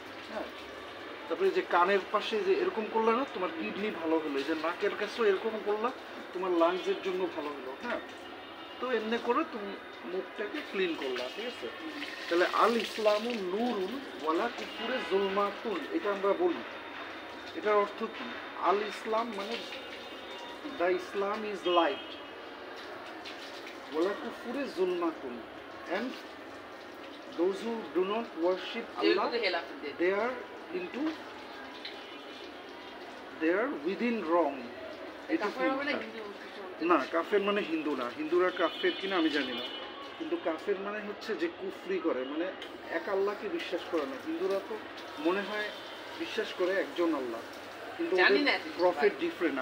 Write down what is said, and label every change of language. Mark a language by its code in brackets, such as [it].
[bn] হ্যাঁ, তারপরে যে কানের পাশে যে এরকম করলে না, তোমার কিডনি ভালো হলো। এই যে নাকের কাছেও এরকম করলা, তোমার লাংসের জন্য ভালো হলো। হ্যাঁ, তো এমনি করে তুমি মুখটাকে ক্লিন করলা, ঠিক আছে? তাহলে [ar] আল ইসলামু নূরুন ওয়ালা কুফুরে জুলমাতুন, [bn] এটা আমরা বলি। এটার অর্থ কি? [en] আল ইসলাম মানে দ্য ইসলাম ইজ লাইট, [ar] ওয়ালা কুফুরে জুলমাতুন, [en] and those who do not worship Allah, they are into, they are within wrong. [bn] এটা না, কাফের মানে হিন্দু না। হিন্দুরা কাফের কিনা আমি জানি না, কিন্তু কাফের মানে হচ্ছে যে কুফরি করে, মানে এক আল্লাহকে বিশ্বাস করে না। হিন্দুরা তো মনে হয় বিশ্বাস করে একজন আল্লাহ, কিন্তু প্রফেট ডিফারেন্ট।